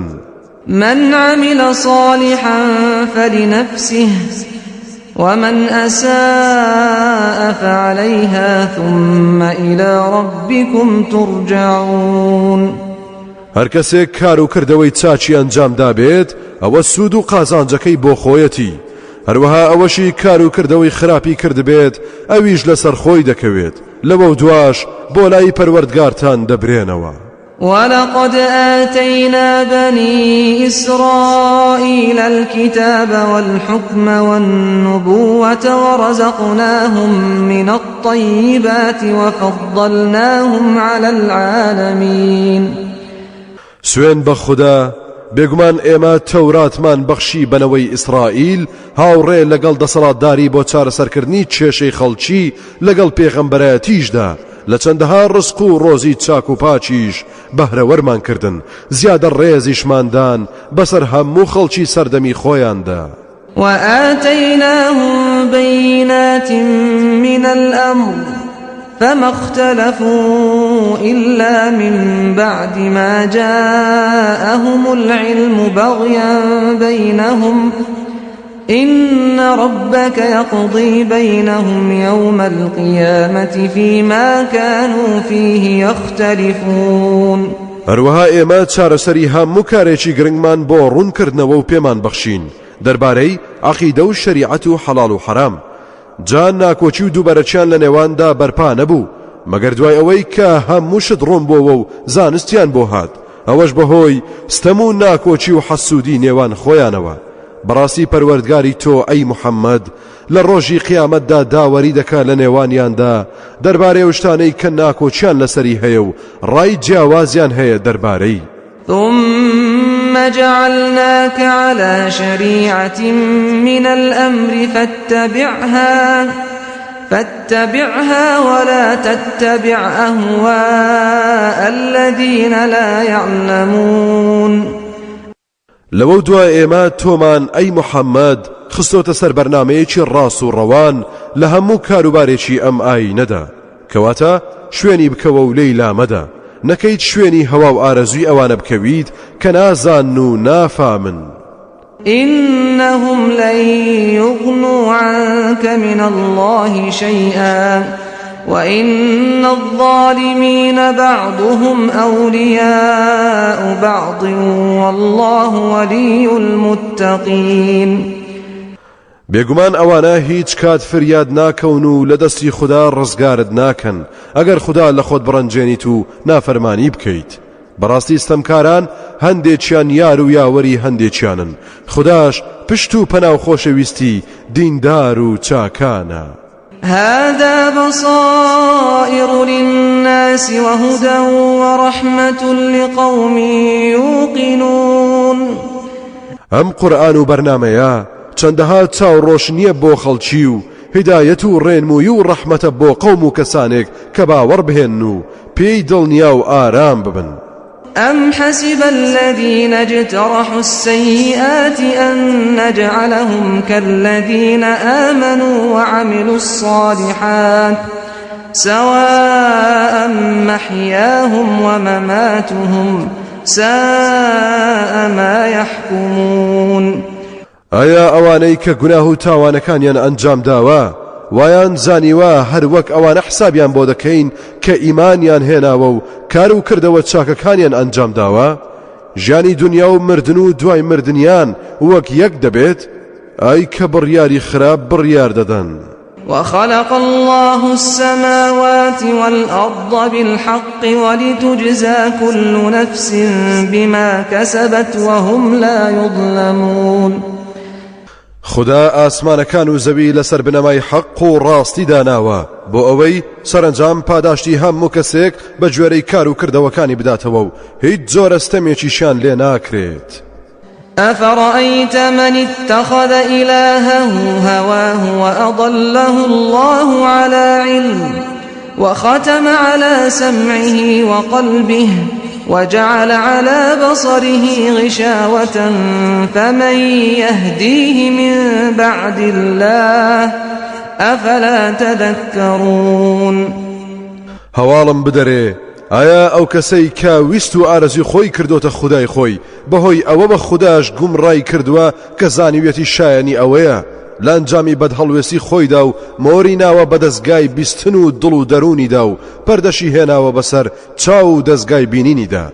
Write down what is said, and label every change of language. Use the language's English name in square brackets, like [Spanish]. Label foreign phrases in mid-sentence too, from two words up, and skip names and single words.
[Arabic] من عمل صالحا فلنفسه ومن أساء فعليها ثم إلى ربكم ترجعون. [Central Kurdish] هەر کەسێک کار و کردەوەی چاچی ئەنجام دابێت ئەوە سوود و قازانجەکەی بۆ خۆیەتی هەروەها ئەوەشی کار و کردەوەی خراپی کردبێت ئەویش لەسەر خۆی دەکەوێت لەوە دواش بۆ لای پەروەردگارتان دەبرێنەوە. [Arabic] ولقد آتينا بني إسرائيل الكتاب والحكم والنبوة ورزقناهم من الطيبات وفضلناهم على العالمين. [Central Kurdish] سوێن بە خوددا بێگومان ئێمە تەوراتمان بەخشی بنەوەی ئیسرائیل هاوڕێ لەگەڵ دەسەڵاتداری بۆ چارەسەرکردنی کێشەی خەڵکی لەگەڵ پێغەمبەرەتیشدا لە چەندەها ڕزق و ڕۆزی چاک و پاچیش بەهرەوەرمان کردن زیادە ڕێزیشماندان بەسەر هەموو خەڵکی سەردەمی خۆیاندا. [Arabic] وآتيناهم بينات من الأمر فما اختلفوا إلا من بعد ما جاءهم العلم بغيا بينهم إن ربك يقضي بينهم يوم القيامة فيما كانوا فيه يختلفون. [Central Kurdish] هەروەها ئێمە چارەسەری هەموو کارێکی گرنگمان بۆ ڕوونکردنەوە و پێمان بەخشین دەربارەی عەقیدە و شەریعەت و حەڵاڵ و حەرام جان ناکۆچی و دووبەرەچیان لە نێواندا بەرپا نەبوو مەگەر دوای ئەوەی کە هەموو شت ڕوون بۆەوە و زانستیان بۆ هات ئەوەش بەهۆی ستەم و ناکۆچی و حەسوودی نێوان خۆیانەوە. بەڕاستی پەروەردگاری تۆ ئەی موحەممەد لە ڕۆژی قیامەتدا داوەری دەکات لە نێوانیاندا دەربارەی ئەو شتانەی کە ناکۆچیان لەسەری هەیە و ڕای جیاوازیان هەیە دەربارەی. [Arabic] ثم جعلناك على شريعة من الأمر فاتبعها ولا تتبع أهواء الذين لا يعلمون. [Central Kurdish] لەوە دوای ئێمە تۆمان ئەی موحەممەد خستۆتە سەر بەرنامەیەکی ڕاست و ڕەوان لە هەموو کاروبارێکی ئەم ئاینەدا کەواتە شوێنی بکەوە و لێی لامەدا نەکەیت شوێنی هەوا و ئارەزوی ئەوانە بکەویت کە نازان و نافامن. [Arabic] إنهم لن يغنوا عنك من الله شيئا وإن الظالمين بعضهم أولياء بعض والله ولي المتقين. [Central Kurdish] بێگومان ئەوانە هیچ کات فریاد ناکەون و لە دەستی خوددا ڕزگارت ناکەن ئەگەر خوددا لە خۆت بڕەنجێنیت و نافەرمانی بکەیت. بەڕاستی ستەمکاران هەندێکیان یار و یاوەری هەندێکیانن، خودداش پشت و پەناو خۆشەویستی دیندار و چاکانە. [Arabic] هذا بصائر للناس وهدى ورحمة لقوم يوقنون. [Central Kurdish] ئەم قورئان و بەرنامەیە چەندەها چاوڕۆش نییە بۆ خەڵکی و هیدایەت و ڕێنمووی و ڕەحمەتە بۆ قەوم و کەسانێک کە باوەڕ بهێن و پێی دڵنیا و ئارام ببن. [Arabic] أم حسب الذين اجترحوا السيئات أن نجعلهم كالذين آمنوا وعملوا الصالحات سواء محياهم ومماتهم ساء ما يحكمون. [Central Kurdish] ئایا ئەوانەی کە گوناه و تاوانەکانیان ئەنجام داوە وایان زانیوە هەر وەک ئەوانە حسابیان بۆ دەکەین کە ئیمانیان هێناوە و کار و کردەوە چاکەکانیان ئەنجام داوە؟ ژیانی دنیا و مردن و دوای مردنیان وەک یەک دەبێت؟ ئای کە بڕیاری خراپ بڕیار دەدەن. [Arabic] وخلق الله السماوات والأرض بالحق ولتجزى كل نفس بما كسبت وهم لا يظلمون. [Central Kurdish] خدا ئاسمانەکان و زەوی لەسەر بنەمای حەق و ڕاستی داناوە بۆ ئەوەی سەرنجام پاداشتی هەموو کەسێک بە گوێرەی کار و کردەوەکانی بداتەوە و هیچ جۆرەستەمێکیشیان لێ ناکرێت. [Arabic] أفرأيت من اتخذ إلهه هواه وأضله الله على علم وختم على سمعه وقلبه وجعل على بصره غشاوة فمن يهديه من بعد الله أفلا تذكرون. [Central Kurdish] هەواڵم بدەرێ ئایا ئەو کەسەی کە ویست و ئارەزوی خۆی کردوتە خودای خۆی بەهۆی ئەوە بە خوداش گومڕای کردووە کە زانیوێتی شایانی ئەوەیە لانجامی بەدهەڵوێسی خۆیدا و مۆری ناوە بە دەستگای بیستن و دڵ و دەرونیدا و پەردەشی هێناوە بەسەر چاو و دەستگای بینینیدا.